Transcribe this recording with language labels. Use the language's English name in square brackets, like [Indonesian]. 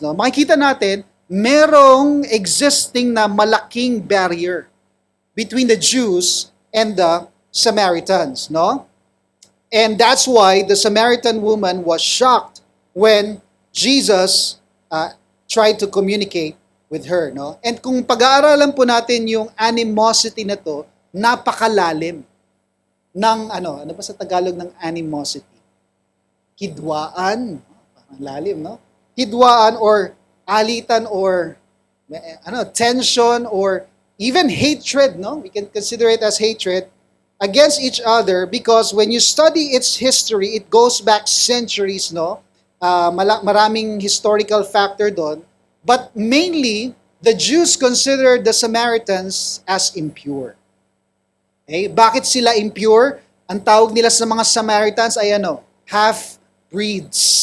[Filipino] Makikita natin, merong [English] existing [Filipino] na malaking [English] barrier between the Jews and the Samaritans, no? And that's why the Samaritan woman was shocked when Jesus tried to communicate with her, no? [Filipino] And kung pag-aaralan po natin yung animosity na to, napakalalim ng ano ba sa Tagalog ng animosity? Hidwaan, parang lalim, no? Hidwaan or alitan [English] or tension or even hatred, [Filipino] no? [English] We can consider it as hatred against each other because when you study its history, it goes back centuries, no? [Filipino] Maraming historical factor doon. [English] But mainly, the Jews considered the Samaritans as impure. [Filipino] Okay? Bakit sila impure? Ang tawag nila sa mga Samaritans ay half-breeds.